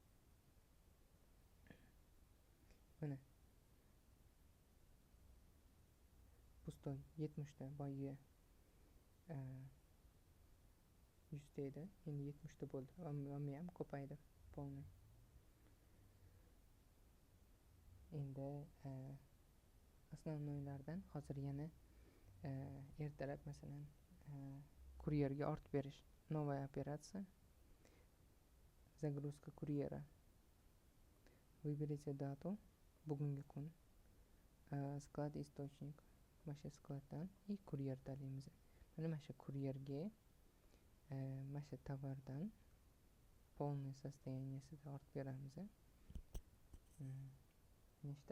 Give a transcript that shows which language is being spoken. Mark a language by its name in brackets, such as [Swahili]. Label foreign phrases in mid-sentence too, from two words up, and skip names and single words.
[Uzbek] Mana pustoy 70 ta boyiga 100 ta edi. Endi 70 ta bo'ldi. Hamma ham ko'paydi. Полный. Endi основноylardan hozir yana ertalab masalan kuryerga ortib berish. [Russian] Новая операция. Загрузка курьера. Выберите дату. [Uzbek] Bugungi kun. [Russian] Sklad источник. [Uzbek] Mana shu skladdan и kuryer tanlaymiz. Mana shu kuryerga mana shu tovardan [Russian] полный состояниесida [Uzbek] ortib beramiz. Nechta?